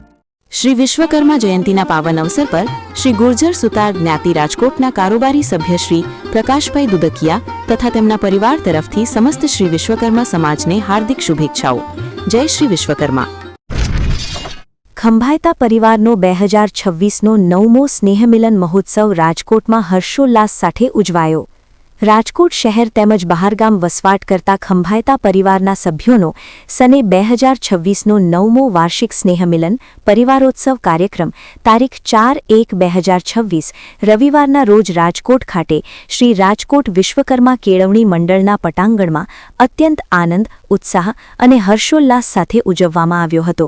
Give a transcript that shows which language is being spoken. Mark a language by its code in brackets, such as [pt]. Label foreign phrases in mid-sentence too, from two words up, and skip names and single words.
[gu] શ્રી વિશ્વકર્મા જયંતીના પાવન અવસર પર શ્રી ગુર્જર સુતાર જ્ઞાતિ રાજકોટના કારોબારી સભ્ય શ્રી પ્રકાશભાઈ દુદકિયા તથા તેમના પરિવાર તરફથી સમસ્ત શ્રી વિશ્વકર્મા સમાજને હાર્દિક શુભેચ્છાઓ। જય શ્રી વિશ્વકર્મા। ખંભાયતા પરિવારનો 2026નો 9મો સ્નેહમિલન મહોત્સવ રાજકોટમાં હર્ષોલ્લાસ સાથે ઉજવાયો। રાજકોટ શહેર તેમજ બહારગામ વસવાટ કરતા ખંભાયતા પરિવારના સભ્યોનો સને 2026નો 9મો વાર્ષિક સ્નેહમિલન પરિવારોત્સવ કાર્યક્રમ તારીખ 4/1/2026 રવિવારના રોજ રાજકોટ ખાતે શ્રી રાજકોટ વિશ્વકર્મા કેળવણી મંડળના પટાંગણમાં અત્યંત આનંદ, ઉત્સાહ અને હર્ષોલ્લાસ સાથે ઉજવવામાં આવ્યો હતો।